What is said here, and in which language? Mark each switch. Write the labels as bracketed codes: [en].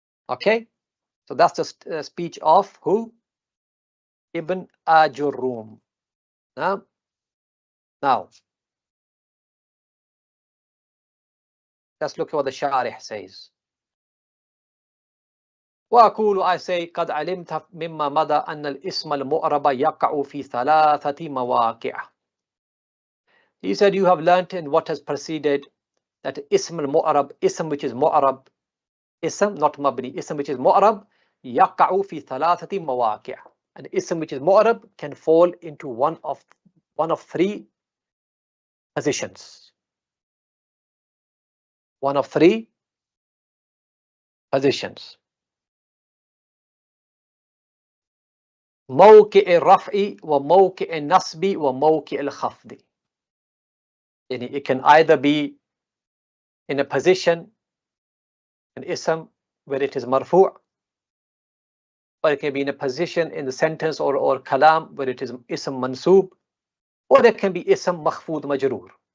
[en] Okay, so that's the speech of who? ibn Ājurrum. Now, let's look at what the Sharih says. [ar] وأقول, [en] I say, [ar] قد علمت مما مضى أن الاسم المعرب يقع في ثلاثة مواقع. [en] He said, you have learnt in what has preceded that ism al-mu'arab, ism which is mu'arab, ism not mabni, ism which is mu'arab, yaqa'u fi thalathati mawaqi'. And ism which is mu'arab can fall into one of three positions. One of three positions. [ar] موقع الرفع وموقع النصب وموقع الخفض. [en] It can either be in a position, an ism where it is marfu', or it can be in a position in the sentence or kalam where it is ism mansub, or there can be ism makhfood majroor.